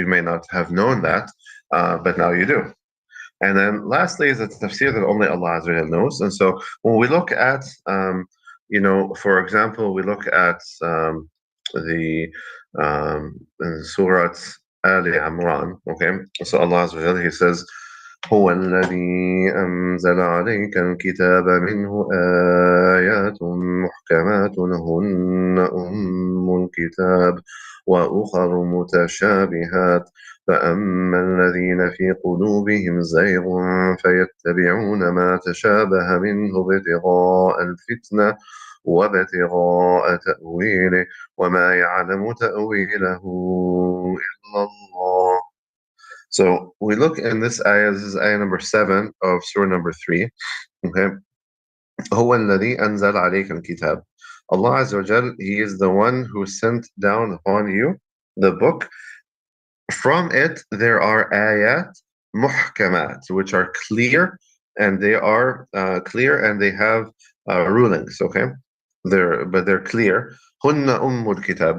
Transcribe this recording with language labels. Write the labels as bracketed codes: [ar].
[en] You may not have known that, but now you do. And then lastly is the tafsir that only Allah Azza wa Jalla knows. And so when we look at for example, we look at the in Surah Ali Imran. Okay, so Allah Azza wa Jalla, He says, [ar] هو الذي أنزل عليك الكتاب منه آيات محكمات هن أم الكتاب وأخر متشابهات فأما الذين في قلوبهم زيغ فيتبعون ما تشابه منه ابتغاء الفتنة وابتغاء تأويله وما يعلم تأويله إلا الله. [en] So we look in this ayah, this is ayah number 7 of surah number 3. Okay. [ar] هو الذي أنزل عليك الكتاب. [en] Allah Azza wa Jal, He is the one who sent down upon you the book. From it there are ayat muhkamat, which are clear, and they are clear, and they have rulings. Okay, they're clear. Hunna ummul kitab.